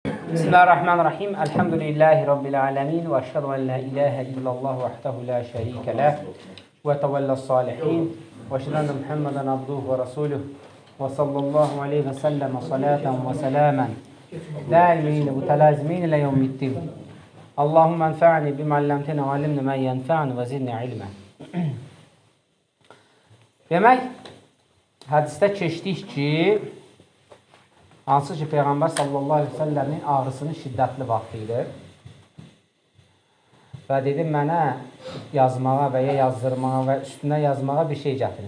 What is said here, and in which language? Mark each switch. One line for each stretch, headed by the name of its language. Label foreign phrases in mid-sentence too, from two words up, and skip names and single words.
Arabic: بسم الله الرحمن الرحيم. الحمد لله رب العالمين. وأشهد أن لا إله إلا الله وحده لا شريك له. وتولى الصالحين. وأشهد أن محمدا عبده ورسوله. وصلى الله عليه وسلم صلاة وسلاما. دائمين وتلازمين إلى يوم الدين. اللهم انفعني بما علمتنا وعلمنا ما ينفعني وزدني علما.
Azerbaijani: Demək, hədisdə keçdik ki, hansı ki, Peyğəmbər
Arabic: صلى الله عليه وسلم
Azerbaijani: ağrısının şiddətli vaxtı idi və dedi, mənə yazmağa və ya yazdırmağa və üstünə yazmağa bir şey gətirin.